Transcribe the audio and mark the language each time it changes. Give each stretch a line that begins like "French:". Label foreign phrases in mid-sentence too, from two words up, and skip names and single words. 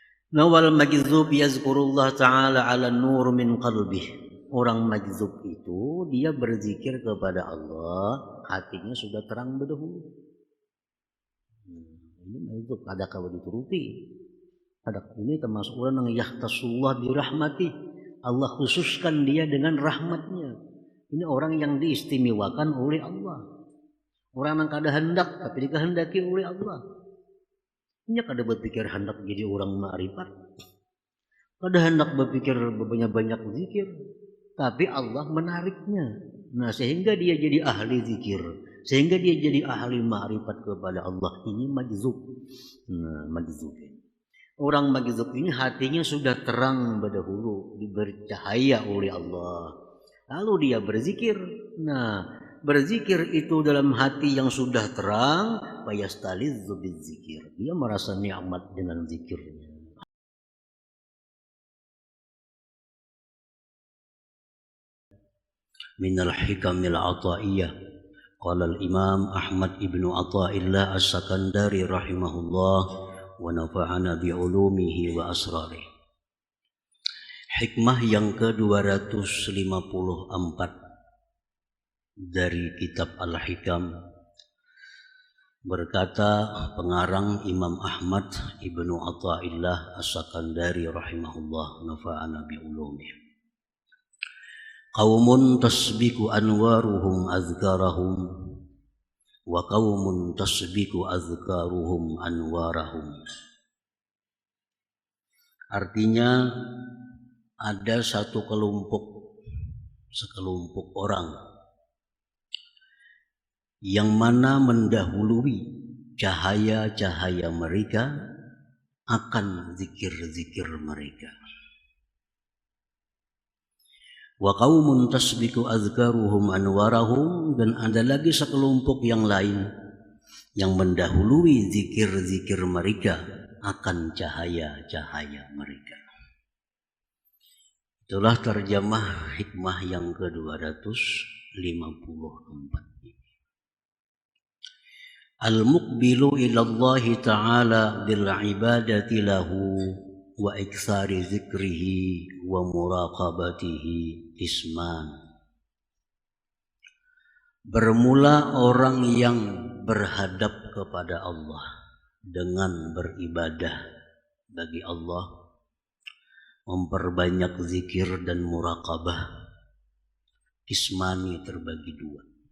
Arabic: نول مجذوب يذكر الله تعالى على نور من قلبه.
Indonesian: Orang majzub itu dia berzikir kepada Allah, hatinya sudah terang berdahulu. Ini majzub, ada kalau dituruti. Ada ini termasuk orang yang
Arabic: يختص الله برحمته.
Indonesian: Allah khususkan dia dengan rahmatnya. Ini orang yang diistimewakan oleh Allah. Orang yang kada hendak tapi dikehendaki oleh Allah. Ini kada berpikir hendak jadi orang ma'rifat. Kada hendak berpikir banyak-banyak zikir. Tapi Allah menariknya. Nah, sehingga dia jadi ahli zikir. Sehingga dia jadi ahli ma'rifat kepada Allah. Ini majzub. Nah, majzub. Orang majzub ini hatinya sudah terang berdahulu, diberi cahaya oleh Allah. Lalu dia berzikir. Nah, berzikir itu dalam hati yang sudah terang,
Arabic: فيستلذ بالذكر.
Indonesian: Dia merasa nikmat dengan zikirnya.
Arabic: من الحكم العطائية. قال الإمام أحمد ابن عطاء الله السكندري رحمه الله ونفعنا بعلومه وأسراره.
Indonesian: Hikmah yang ke-254 dari kitab Al-Hikam, berkata pengarang Imam Ahmad ibnu Athaillah As-Sakandari
Arabic: رحمه الله نفعنا بعلومه. قوم تسبق أنوارهم أذكارهم وقوم تسبق أذكارهم أنوارهم.
Indonesian: Artinya ada sekelompok orang yang mana mendahului cahaya-cahaya mereka akan zikir-zikir mereka.
Arabic: وقوم تسبق أذكارهم أنوارهم,
Indonesian: dan ada lagi sekelompok yang lain yang mendahului zikir-zikir mereka akan cahaya-cahaya mereka. Itulah terjemah hikmah yang ke-254.
Arabic: المقبل إلى الله تعالى بالعبادة له وإكثار ذكره ومراقبته اسمان.
Indonesian: Bermula orang yang berhadap kepada Allah dengan beribadah bagi Allah, memperbanyak zikir dan muraqabah, ismani terbagi dua.